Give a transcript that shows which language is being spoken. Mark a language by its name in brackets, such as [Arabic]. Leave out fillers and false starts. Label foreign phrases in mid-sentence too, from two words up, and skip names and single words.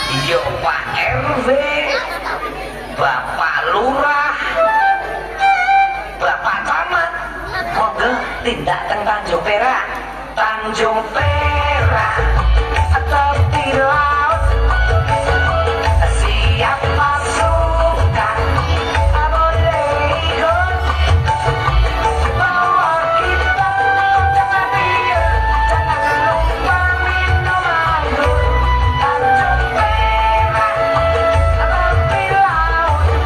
[Javanese] Yo Pak RW, Bapak Lurah, Bapak Camat, monggo tindak teng Tanjung Perak, Tanjung Perak, [Indonesian] tepi laut, siap pasukan, boleh ikut, bawa kita jangan diam, jangan lupa minum anggur, Tanjung Perak, tepi laut,